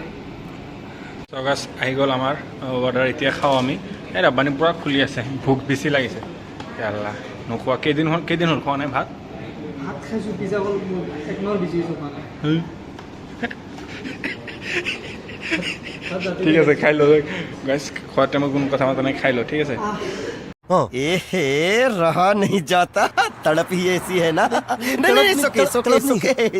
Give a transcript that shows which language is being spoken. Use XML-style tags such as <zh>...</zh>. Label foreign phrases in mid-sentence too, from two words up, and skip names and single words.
<as>চগাছ আহি গ'ল আমাৰ অৰ্ডাৰ এতিয়া খাওঁ আমি এই ৰাব্বানী পূৰা খুলি আছে ভোক বেছি লাগিছে আল্লাহ নোখোৱা কেইদিন হ'ল খোৱা নাই ভাত খাইছোঁ পিজ্জা হ'ল একমাহ বেছি হৈছোঁ খোৱা নাই ঠিক আছে খাই লো গাইছ খোৱাৰ টাইমত কোনো কথা মাতা নাই খাই লো ঠিক আছে</as> <hi>रहा नहीं जाता तड़प ही ऐसी है ना नहीं सुके</hi>